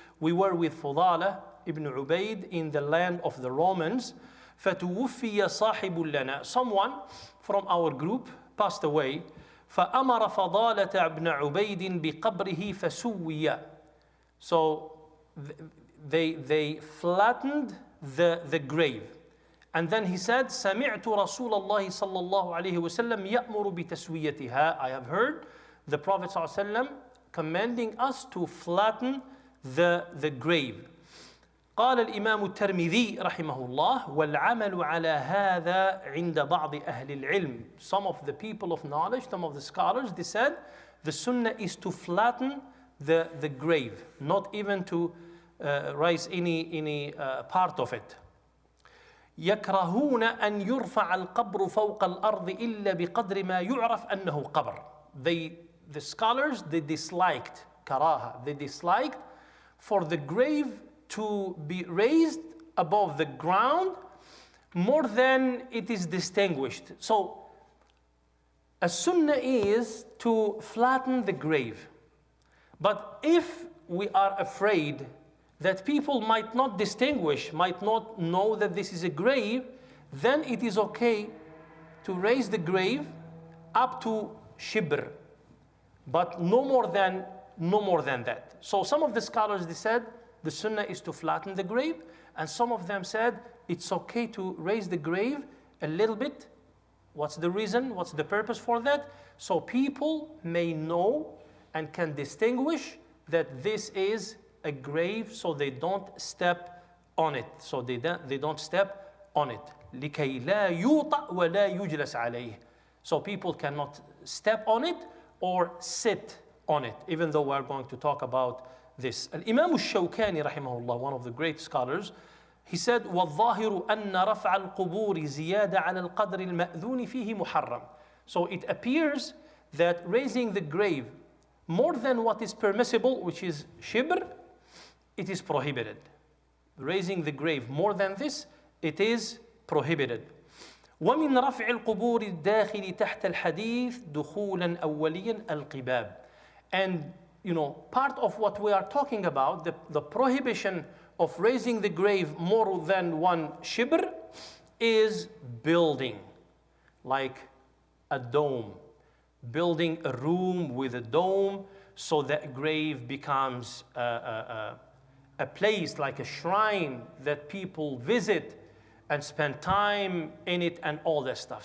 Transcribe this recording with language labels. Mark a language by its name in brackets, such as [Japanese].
[English] We were with فضالة ibn Ubayd in the land of the Romans. [Arabic] فتوفي صاحب لنا. [English] Someone from our group passed away. [Arabic] فأمر فضالة بن عبيد بقبره فسوي. [English] So they flattened the grave. And then he said, [Arabic] سمعت رسول الله صلى الله عليه وسلم يأمر بتسويتها. [English] I have heard the Prophet [Arabic] صلى الله عليه وسلم [English] commanding us to flatten the grave. [Arabic] قال الإمام الترمذي رحمه الله والعمل على هذا عند بعض أهل العلم. [English] Some of the people of knowledge, some of the scholars, they said the sunnah is to flatten the grave, not even to raise any part of it. [Arabic] يكرهون أن يرفع القبر فوق الأرض إلا بقدر ما يعرف أنه قبر. [English] The scholars, they disliked karaha. They disliked for the grave to be raised above the ground more than it is distinguished. So a sunnah is to flatten the grave. But if we are afraid that people might not distinguish, might not know that this is a grave, then it is okay to raise the grave up to shibr, but no more than that. So some of the scholars, they said the sunnah is to flatten the grave, and some of them said it's okay to raise the grave a little bit. What's the reason? What's the purpose for that? So people may know and can distinguish that this is a grave, so they don't step on it. So they don't step on it. [Arabic] لكي لا يوطأ ولا يجلس عليه. [English] So people cannot step on it or sit on it, even though we're going to talk about this. Imam al-Shawkani rahimahullah, one of the great scholars, he said, [Arabic] وَالظَّاهِرُ أَنَّ رَفْعَ الْقُبُورِ زِيَادَ عَلَى الْقَدْرِ الْمَأْذُونِ فِيهِ مُحَرَّمٌ. [English] So it appears that raising the grave more than what is permissible, which is shibr, it is prohibited. Raising the grave more than this, it is prohibited. [Arabic] ومن رفع القبور الداخل تحت الحديث دخولا أوليا القباب. [English] And part of what we are talking about, the prohibition of raising the grave more than one shibr, is building, like a dome. Building a room with a dome, so that grave becomes a place, like a shrine that people visit and spend time in it and all that stuff.